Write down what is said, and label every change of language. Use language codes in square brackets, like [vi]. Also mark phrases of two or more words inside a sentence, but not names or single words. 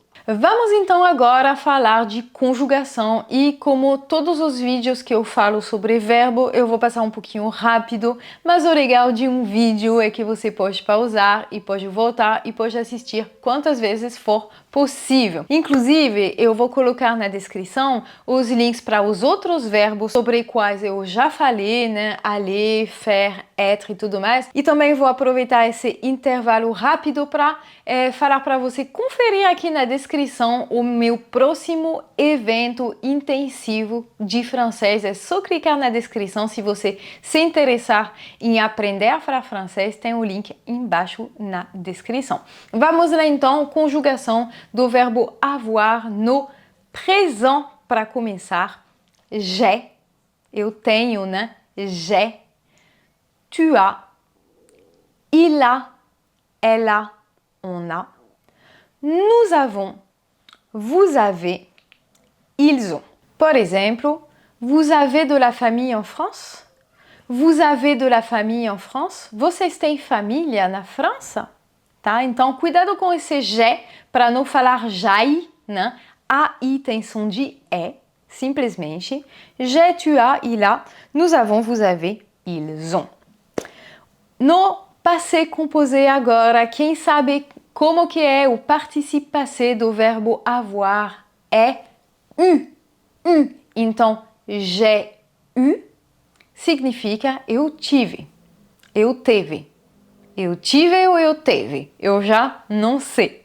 [pt] Vamos então agora falar de conjugação e como todos os vídeos que eu falo sobre verbo, eu vou passar um pouquinho rápido, mas o legal de um vídeo é que você pode pausar e pode voltar e pode assistir quantas vezes for possível. Inclusive, eu vou colocar na descrição os links para os outros verbos sobre quais eu já falei, né? [fr] Aller, faire, être [pt] e tudo mais. E também vou aproveitar esse intervalo rápido para falar para você conferir aqui na descrição o meu próximo evento intensivo de francês. É só clicar na descrição se você se interessar em aprender a falar francês, tem o link embaixo na descrição. Vamos lá então, conjugação do verbo avoir no présent para começar. J'ai, eu tenho, né? [fr] J'ai, tu as, il a, elle a, on a, nous avons, vous avez, ils ont. [pt] Por exemplo, [fr] vous avez de la famille en France? Vous avez de la famille en France? [pt] Vocês têm família na França? Tá? Então, cuidado com esse j'ai para não falar j'ai, né? AI tem som de é, simplesmente. [fr] J'ai, tu as, il a, nous avons, vous avez, ils ont. [pt] No [fr] passé composé [pt] agora, quem sabe como que é o [fr] participe passé [pt] do verbo avoir? É eu. Então, [fr] j'ai eu [pt] significa eu tive, eu teve. Eu tive ou eu teve? Eu já não sei.